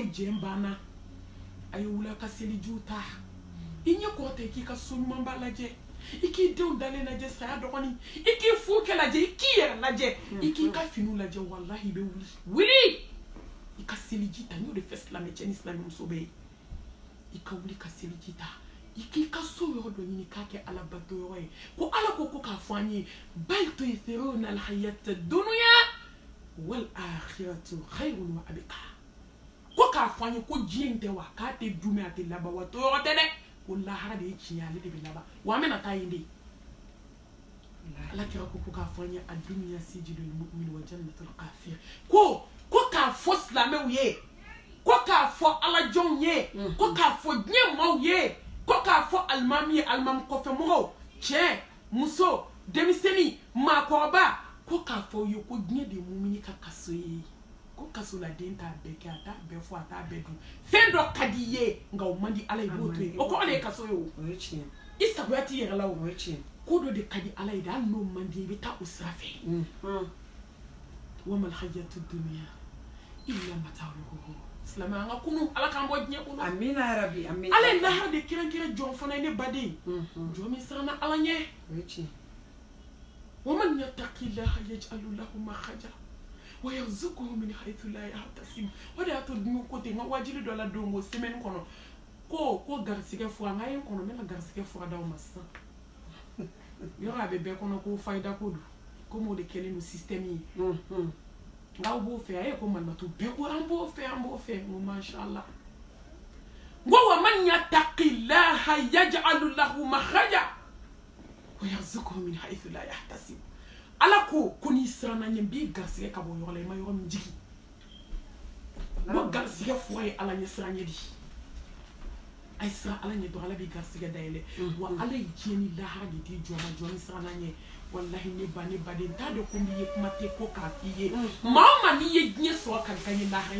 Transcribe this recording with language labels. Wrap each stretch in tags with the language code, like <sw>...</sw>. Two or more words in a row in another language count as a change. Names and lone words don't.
<bm>n'o jɛ banna a ye wuli a ka selijiw ta i ɲɛ kɔrɔ tɛ k'i ka so ɲumanba lajɛ i k'i denw dalen lajɛ saya dɔgɔnin i k'i furukɛ lajɛ i k'i yɛrɛ lajɛ i k'i ka finiw lajɛ wallahi i bɛ wuli i ka seliji ta n y'o de fɛ silamɛ cɛ ni silamɛ muso bɛ ye i ka wuli ka seliji ta i k'i ka so yɔrɔ dɔ ɲini k'a kɛ ala bato yɔrɔ ye ko ala ko k'a fɔ an ye</bm> <ar>بل تؤثرون الحياة الدنيا والآخرة خير وأبقى</ar> <bm>ko k'a fɔ an ye ko diɲɛ in tɛ wa k'a tɛ dumɛ a tɛ laban wa to yɔrɔ tɛ dɛ ko lahara de ye tiɲɛ ale de bɛ laban wa an bɛna taa yen de ala kira ko k'a fɔ an ye</bm> <ar>الدنيا سجن المؤمن وجنة الكافر</ar> <bm>ko k'a fɔ silamɛw ye ko k'a fɔ alajɔnw ye ko k'a fɔ diɲɛ maaw ye ko k'a fɔ alimami ye alimami kɔfɛ mɔgɔw cɛ muso denmisɛnnin maakɔrɔba ko k'a fɔ ye ko diɲɛ de ye mumini ka kaso ye ko kasoladen t'a bɛɛ kɛ a t'a bɛɛ fɔ a t'a bɛɛ dun fɛn dɔ ka di i ye nka o man di ala ye i b'o to yen o kɔrɔ de ye kaso ye o i sagoya t'i yɛrɛ la o ko dɔ de ka di ala ye de hali n'o man di i bɛ taa o sira fɛ</bm> <ar>وما الحياة الدنيا إلا متاع الغرور</ar> <bm>silamɛ an ka kunu ala k'an bɔ diɲɛ kɔnɔ</bm> <ar>آمين يا ربي آمين</ar> <bm>ala ye lahara de kɛrɛnkɛrɛn jɔn fana ye ne baden jɔn min siranna ala ɲɛ</bm> <ar>ومن يتق الله يجعل له مخرجا ويرزقه من حيث لا يحتسب</ar> <bm>o de y'a to dun ko ten n ka wajili dɔ la don o semaine kɔnɔ ko garisigɛ fura n ka ye n kɔnɔ n bɛna garisigɛ fura d'aw ma sisan yɔrɔ a bɛ bɛɛ kɔnɔ ko fayida ko don komi o de kɛlen don système ye n'aw b'o fɛ a ye ko malimatu bɛɛ ko an b'o fɛ n ko mashallah n ko</bm> <ar>ومن يتق الله يجعل له مخرجا ويرزقه من حيث لا يحتسب</ar> <bm>ala ko n'i siranna ɲɛ n b'i garisigɛ ka bɔ yɔrɔ la i ma yɔrɔ min jigi n ko garisigɛ fura ye ala ɲɛ siran ɲɛ di a ye siran ala ɲɛ dɔrɔn ala b'i garisigɛ dayɛlɛ wa ala ye diɲɛ ni lahara de di jɔn ma jɔn min siranna ɲɛ wallahi ne baden t'a dɔn ko n'i ye kuma tɛ ko k'a f'i ye maa o maa n'i ye diɲɛ sɔrɔ ka ɲɛ lahara i</bm>